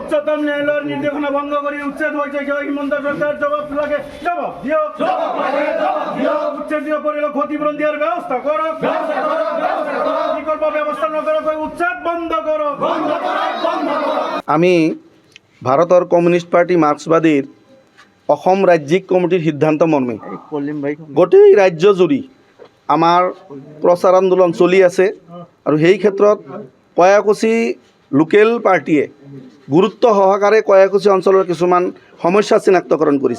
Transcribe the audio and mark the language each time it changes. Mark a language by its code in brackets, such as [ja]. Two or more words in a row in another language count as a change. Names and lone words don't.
[bn] সর্বোত্তম ন্যায়ালয়ের নির্দেশনা ভঙ্গ করে উচ্ছেদ হয়েছে হিমন্ত সরকার জবাব লাগে জবাব দিও উচ্ছেদ দিয়ে পড়লে ক্ষতিপূরণ দেওয়ার ব্যবস্থা করো বিকল্প ব্যবস্থা না করো উচ্ছেদ বন্ধ করো। [as] আমি ভারতের কমিউনিস্ট পার্টি মার্ক্সবাদীর অসম ৰাজ্যিক কমিটিৰ সিদ্ধান্ত মৰ্মে গোটেই ৰাজ্য জুৰি আমাৰ প্ৰচাৰ আন্দোলন চলি আছে আৰু সেই ক্ষেত্ৰত কয়াকুছি লোকেল পাৰ্টিয়ে গুৰুত্ব সহকাৰে কয়াকুছি অঞ্চলৰ কিছুমান সমস্যা চিনাক্তকৰণ কৰিছে।